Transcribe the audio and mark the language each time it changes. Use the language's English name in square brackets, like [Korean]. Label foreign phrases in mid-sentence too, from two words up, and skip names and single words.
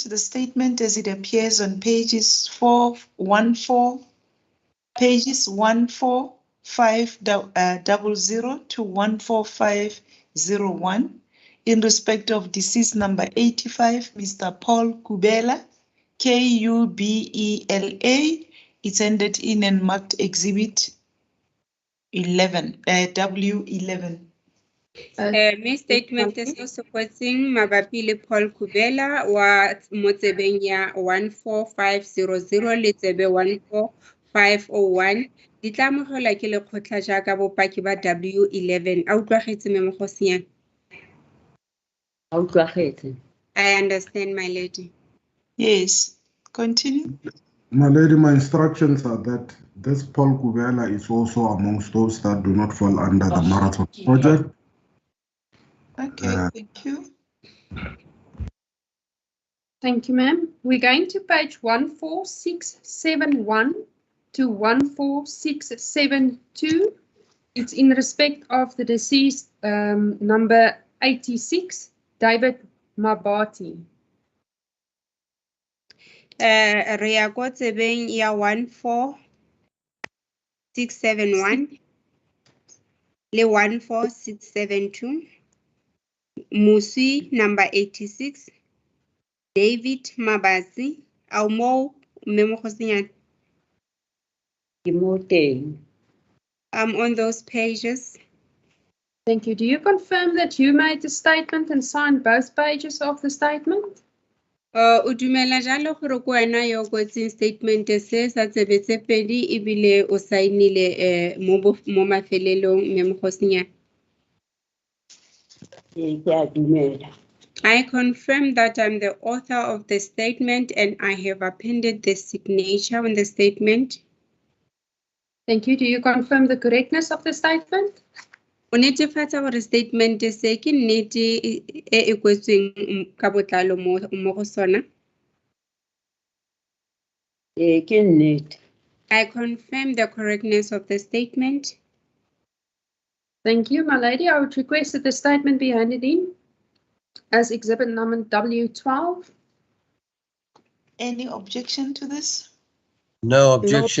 [English] The statement as it appears on pages 14500 to 14501 in respect of deceased number 85, Mr. Paul Kubela, Kubela. It's ended in and marked exhibit 11, W11. [Tswana] Me statement se se kwetseng mabapi le Paul Kubela wa mo tsebeng ya 14500 le tsebe 14501 di tla amogelwa ke lekgotla jaaka bopaki ba W11. A utlwagetse mme Mogosinyana? A utlwagetse. [English] I understand, my lady. Yes, continue. My lady, my instructions are that this Paul Kubela is also amongst those that do not fall under the marathon project. Okay, thank you. Thank you, ma'am. We're going to page 14671 to 14672. It's in respect of the deceased number 86, David Mabati. [Tswana] Re ya ko tsebeng ya 14671 le 14672. Musi number 86, David Mabasi, au mo mme Mogosinyana? Ke mo teng. [English] I'm on those pages. Thank you. Do you confirm that you made the statement and signed both pages of the statement? [Tswana] O dumela jalo gore ko wena yo kwetseng statement se sa tsebetse pedi ebile o sainile mo mafelelong mme Mogosinyana? Ke a dumela. [English] I I confirm that I'm the author of the statement and I have appended the signature on the statement. Thank you. Do you confirm the correctness of the statement? [Tswana] O netefatsa gore statement se ke nnete e kwetsweng ka botlalo mo go sona. Ke nnete. [English] I confirm the correctness of the statement. Thank you, my lady. I would request that the statement be handed in as exhibit number W12. Any objection to this? No No objection,